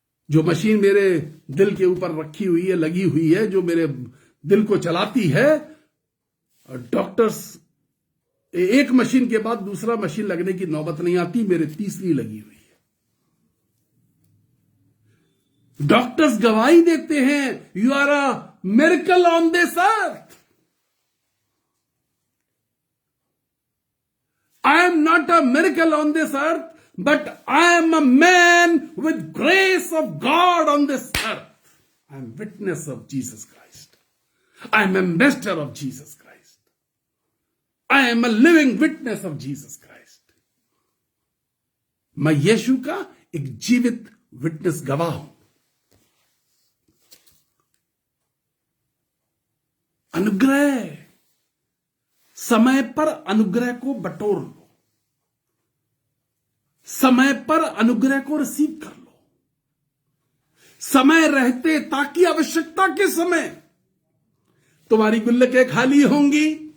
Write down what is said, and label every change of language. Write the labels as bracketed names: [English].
[Hindi] जो मशीन मेरे दिल के ऊपर रखी हुई है, लगी हुई है, जो मेरे दिल को चलाती है, डॉक्टर्स एक मशीन के बाद दूसरा मशीन लगने की नौबत नहीं आती, मेरे तीसरी लगी हुई है। डॉक्टर्स गवाही देते हैं, [English] You are a miracle on this earth. I am not a miracle on this earth, but I am a man with grace of God on this earth. I am witness of Jesus Christ. I am ambassador of Jesus Christ. I am a living witness of Jesus Christ. [Hindi] मैं यीशु का एक जीवित witness गवाह हूं। अनुग्रह, समय पर अनुग्रह को बटोर लो, समय पर अनुग्रह को रिसीव कर लो, समय रहते, ताकि आवश्यकता के समय तुम्हारी गुल्लकें खाली होंगी।